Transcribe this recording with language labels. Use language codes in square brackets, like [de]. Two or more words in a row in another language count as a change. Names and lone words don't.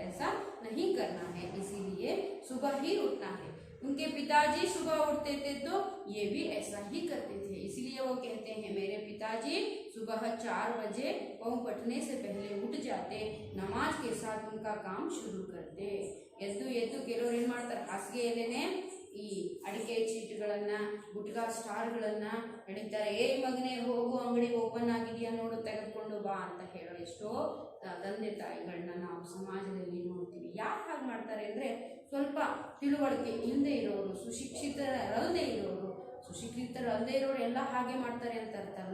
[hi] ऐसा नहीं करना है, इसीलिए सुबह ही उठना है। उनके पिताजी सुबह उठते थे तो ये भी ऐसा ही करते थे, इसलिए वो कहते हैं मेरे पिताजी सुबह 4 बजे पाँव फटने से पहले उठ जाते, नमाज के साथ उनका काम शुरू करते। [kn] ಎದ್ದು ಕೆಲವರು ಏನು ಮಾಡ್ತಾರೆ, ಹಾಸಿಗೆ ಎಲೆನೇ ಈ ಅಡಿಕೆ ಚೀಟುಗಳನ್ನು, ಗುಟ್ಕಾ ಸ್ಟಾರ್ಗಳನ್ನು ಎಳಿತಾರೆ. ಮಗನೇ ಹೋಗು, ಅಂಗಡಿ ಓಪನ್ ಆಗಿದೆಯಾ ನೋಡು, ತೆಗೆದುಕೊಂಡು ಬಾ ಅಂತ ಹೇಳೋ ಎಷ್ಟೋ ತಂದೆ ತಾಯಿಗಳನ್ನ ನಾವು ಸಮಾಜದಲ್ಲಿ ನೋಡ್ತೀವಿ. ಯಾಕೆ ಹಾಗೆ ಮಾಡ್ತಾರೆ ಅಂದರೆ, ಸ್ವಲ್ಪ ತಿಳುವಳಿಕೆ ಇಲ್ಲದೆ ಇರೋರು, ಸುಶಿಕ್ಷಿತರಲ್ಲದೆ ಇರೋರು ಎಲ್ಲ ಹಾಗೆ ಮಾಡ್ತಾರೆ ಅಂತ ಅರ್ಥಲ್ಲ.